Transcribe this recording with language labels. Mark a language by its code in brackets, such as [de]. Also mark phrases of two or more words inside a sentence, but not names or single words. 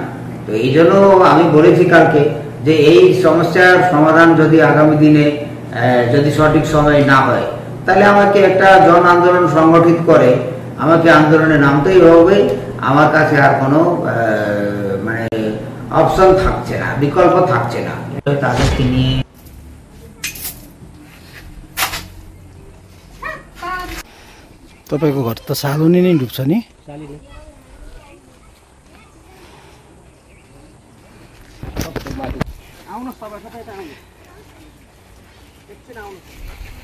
[bn] তো এই জন্য আমি বলেছি কালকে যে এই সমস্যার সমাধান যদি আগামী দিনে যদি সঠিক সময় না হয়, তাহলে আমাকে একটা জন আন্দোলন সংগঠিত করে আমাকে আন্দোলনে নামতেই হবে। আমার কাছে আর কোনো মানে অপশন থাকছে না, বিকল্প থাকছে না। তাদেরকে নিয়ে [ne] तपाईँको घर त सालुनी नै डुब्छ नि? आउनुहोस् तपाईँ सबै त आउनुहोस्, एकछिन आउनुहोस्।